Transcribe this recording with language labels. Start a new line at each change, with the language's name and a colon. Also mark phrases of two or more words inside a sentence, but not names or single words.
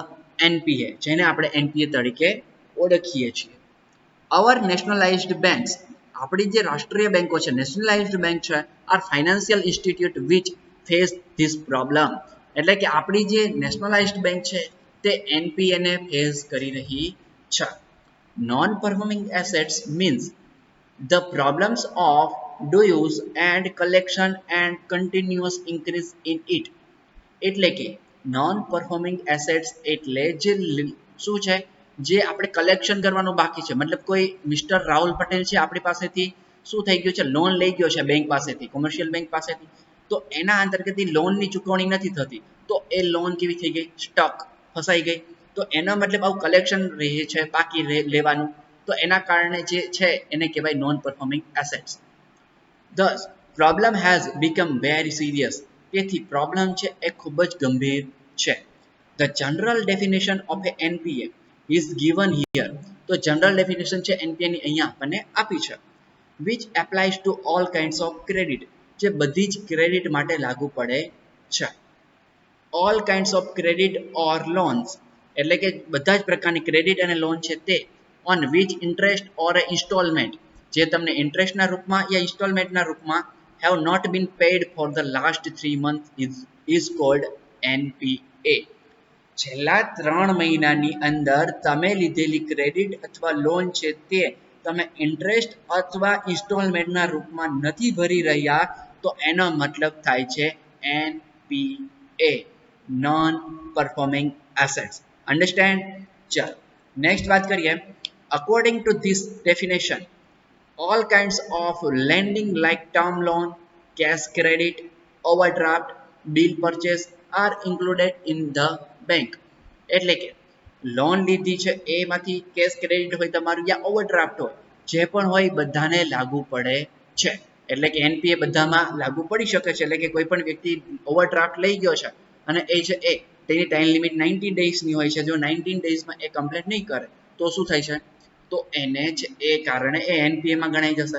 Gujarati: એનપીએ જેને આપણે એનપીએ તરીકે ઓળખીએ છીએ
English: our nationalized banks
Gujarati: આપણી જે રાષ્ટ્રીય બેંકો છે
English: nationalized bank
Gujarati: છે
English: are financial institute which face this problem
Gujarati: એટલે કે આપણી જે
English: nationalized bank
Gujarati: છે તે એનપીએ ને ફેસ કરી રહી છે
English: non performing assets means the problems of dues and collection and continuous increase in it
Gujarati: એટલે કે
English: non performing assets
Gujarati: એટલે જે શું છે જે આપણે કલેક્શન કરવાનું બાકી છે મતલબ કોઈ મિસ્ટર રાહુલ પટેલ છે આપણી પાસેથી શું થઈ ગયું છે લોન લઈ ગયો છે બેંક પાસેથી
English: commercial bank
Gujarati: પાસેથી તો એના અંતર્ગત લોનની ચૂકવણી નથી થતી તો એ લોન કેવી થઈ ગઈ સ્ટક ફસાઈ ગઈ તો એનો મતલબ આવું કલેક્શન રહે છે બાકી લેવાનું તો એના કારણે જે છે એને કહેવાય
English: non performing assets thus problem has become very serious
Gujarati: તેથી પ્રોબ્લેમ છે એ ખૂબ જ ગંભીર છે
English: the general definition of a NPA is given here
Gujarati: તો
English: general definition
Gujarati: છે NPA ની અહીંયા આપણને આપી છે
English: which applies to all kinds of credit
Gujarati: જે બધી જ ક્રેડિટ માટે લાગુ પડે છે
English: all kinds of credit or loans
Gujarati: એટલે કે બધા જ પ્રકારની ક્રેડિટ અને લોન છે તે
English: on which interest or a installment
Gujarati: જે તમને ઇન્ટરેસ્ટના રૂપમાં યા ઇન્સ્ટોલમેન્ટના રૂપમાં
English: have not been paid for the last 3 months is called
Gujarati: NPA છેલ્લા 3 મહિનાની અંદર તમે લીધેલી ક્રેડિટ અથવા લોન છે તે તમે ઇન્ટરેસ્ટ અથવા ઇન્સ્ટોલમેન્ટના રૂપમાં નથી ભરી રહ્યા તો એનો મતલબ થાય છે
English: NPA non performing assets understand
Gujarati: ચાલો નેક્સ્ટ વાત કરીએ
English: according to this definition all kinds of lending like term loan, cash credit, overdraft, bill purchase are included in the bank.
Gujarati: એટલે કે લોન લીધી છે એમાંથી
English: cash credit
Gujarati: હોય તમારું યા ઓવરડ્રાફ્ટ હોય જે પણ હોય બધાને લાગુ પડે છે એટલે કે એનપીએ બધામાં લાગુ પડી શકે છે એટલે કે કોઈ પણ વ્યક્તિ ઓવરડ્રાફ્ટ લઈ ગયો છે અને એ છે એ તેની
English: time limit
Gujarati: 90 ડેઝની હોય છે જો 19 ડેઝમાં એ કમ્પ્લીટ નહીં કરે તો શું થાય છે તો એને જ એ કારણે એ એનપીએ માં ગણાઈ જશે.